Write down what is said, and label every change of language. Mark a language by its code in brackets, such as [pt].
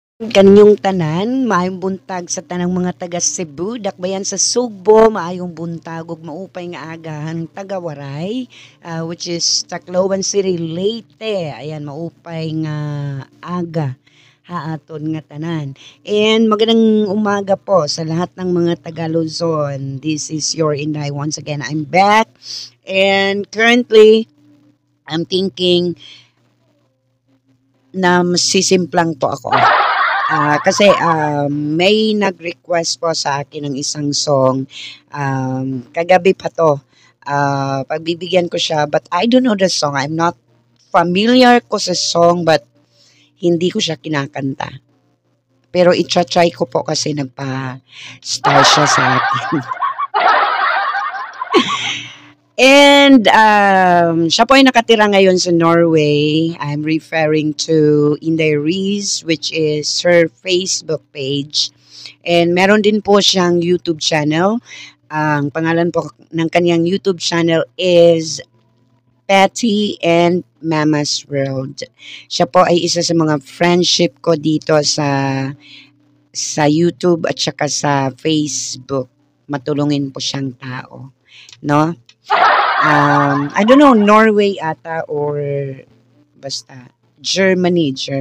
[ceb] Kanyong tanan, maayong buntag sa tanang mga taga Cebu, dakbayan sa Sugbo, maayong buntag ug [war] maupay nga agahan taga Waray, [ceb] which is Tacloban City, Leyte. [war] Ayan, maupay nga aga haaton nga tanan. [tl] And magandang umaga po sa lahat ng mga taga Luzon. [en] This is your Inday. Once again, I'm back. And currently, I'm thinking [tl] na masisimplang to ako. Kasi may nag-request po sa akin ng isang song. Kagabi pa to. Pagbibigyan ko siya, [en] but I don't know the song. I'm not familiar [tl] ko sa song, but hindi ko siya kinakanta. Pero itcha-try ko po kasi nagpa-star siya sa akin. And siya po ay nakatira ngayon sa Norway. [en] I'm referring to Inday Rees, which is her Facebook page. [tl] And meron din po siyang YouTube channel. Ang pangalan po ng kanyang YouTube channel is Patty and Mama's World. Siya po ay isa sa mga friendship ko dito sa YouTube at saka sa Facebook. Matulungin po siyang tao. No? [en] I don't know, Norway ata or basta Germany.